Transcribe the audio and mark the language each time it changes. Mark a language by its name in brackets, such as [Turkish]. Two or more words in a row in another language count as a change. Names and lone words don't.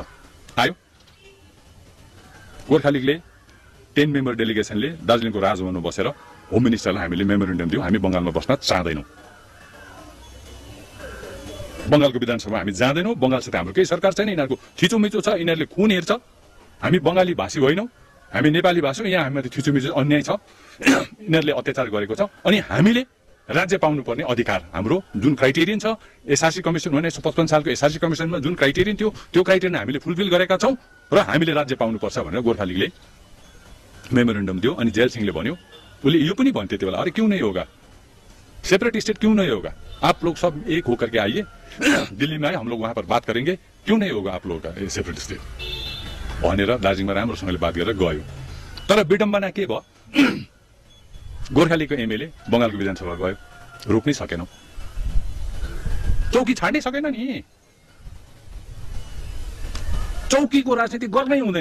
[Nepali] आयो गोर्खा लिगले 10 मेम्बर डेलिगेसनले दार्जिलिङको राजभवनमा बसेर होम मिनिस्टरलाई हामीले मेमोरेन्डम दियौँ, हामी बंगालमा बस्न चाहदैनौँ, बंगालको विधानसभा हामी जाँदैनौँ, बंगालसित हाम्रो केही सरकार छैन, यिनीहरूको थिचोमिचो छ, यिनीहरूले खुन हेर्छ, हामी बंगाली भाषी होइनौँ, हामी नेपाली भाषी हौँ, यहाँ हामीमाथि थिचोमिचो अन्याय छ, यिनीहरूले अत्याचार गरेको छ। अनि हामीले राज्य पाउनुपर्ने अधिकार, हाम्रो जुन क्राइटेरियन छ [English] SRC commission [Nepali] 1955 सालको [English] SRC commissionमा [Nepali] जुन क्राइटेरियन थियो त्यो क्राइटेरियन हामीले फुलफिल गरेका छौँ र हामीले राज्य पाउनुपर्छ भनेर गोर्खा लिगले मेमोरेन्डम दियो। अनि जेल सिंहले भन्यो, उसले यो पनि भन्थ्यो त्यो बेला, [Hindi] अरे क्यों नहीं होगा, [English] separate state [Hindi] क्यों नहीं होगा, आप लोग सब एक होकर के आइए, दिल्ली में आए, हम लोग वहां पर बात करेंगे, क्यों नहीं होगा आप लोगों का [English] separate state [Nepali] भनेर दार्जिलिङमा राम्रोसँगले बात गरेर गयो। तर विडम्बना के भयो, गोर्खा लिगको एमएलए बंगालको विधानसभा गयो, रोक्नै सकेनौं, चौकी छाड्नै सकेन नि, चौकीको राजनीति गर्नै हुँदैन।